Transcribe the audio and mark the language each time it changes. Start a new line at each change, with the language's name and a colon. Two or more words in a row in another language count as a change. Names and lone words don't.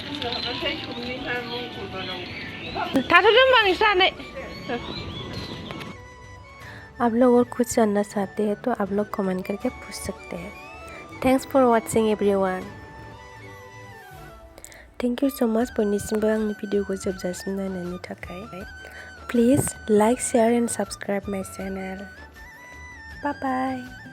Hindi: आप लोग और कुछ जानना चाहते हैं तो आप लोग कमेंट करके पूछ सकते हैं।
English: Thanks for watching everyone. thank you so much
Bodo: बयनिसिमबो आंनि भिडिअखौ जोबजासिम नायनायनि थाखाय।
English: Please like share and subscribe my channel. Bye bye.